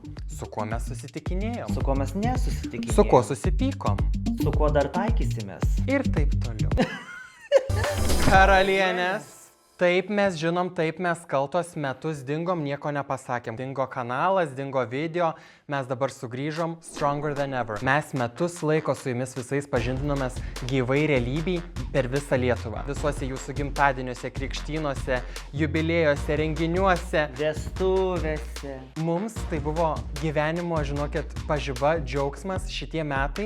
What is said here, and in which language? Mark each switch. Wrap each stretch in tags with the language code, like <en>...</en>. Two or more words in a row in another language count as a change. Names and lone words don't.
<lt>Su kuo mes susitikinėjom? Su kuo mes nesusitikinėjom? Su kuo susipykom? Su kuo dar taikysimės? Ir taip toliau. Karalienės. Taip mes žinom, taip mes kaltos metus dingom, nieko nepasakėm. Dingo kanalas, dingo video, mes dabar sugrįžom</lt> <en>stronger than ever.</en> <lt>Mes metus laiko su jumis visais pažindinomės gyvai realybei per visą Lietuvą. Visuose jūsų gimtadieniuose, krikštynuose, jubilėjuose, renginiuose. Vestuvėse. Mums tai buvo gyvenimo, žinokit, pažiba, džiaugsmas šitie metai.</lt>